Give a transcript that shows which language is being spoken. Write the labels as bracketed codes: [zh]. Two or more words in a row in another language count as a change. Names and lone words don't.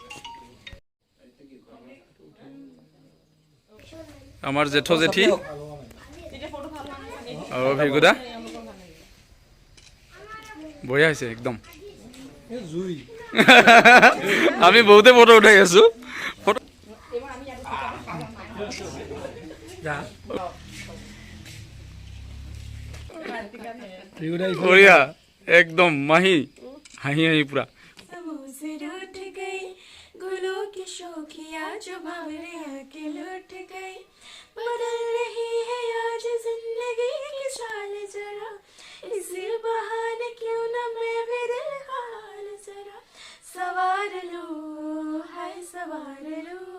[as] আমাৰ জেঠ জেঠী আৰু ভিৰগুদা বঢ়িয়া হৈছে একদম আমি বহুতে ফটো উঠাই আছো বঢ়িয়া একদম মাহি হাঁহি হাঁহি পুৰা [hi] बदल रही है आज जिंदगी की चाल जरा इसी बहाने क्यों न मैं भी दिल का हाल जरा सवार लो हाय सवार लो